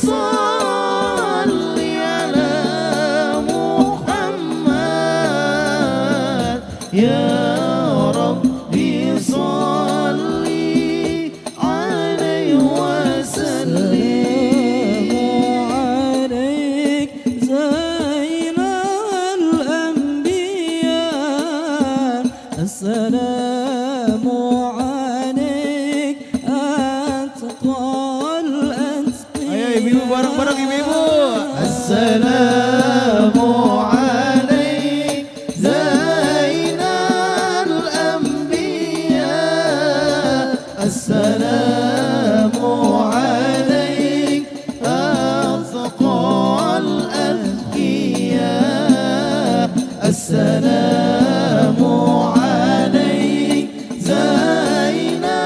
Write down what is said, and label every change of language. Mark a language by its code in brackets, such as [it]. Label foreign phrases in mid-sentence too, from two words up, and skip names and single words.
[ar] صل على محمد يا ربي صل عليه وسلم عليك زين الأنبياء السلام عليك أتقى الأتقياء [id] Ayo ibu-ibu bareng-bareng ibu-ibu. [ar] السلام عليك زين الأنبياء السلام عليك أتقى الأتقياء السلام عليك زين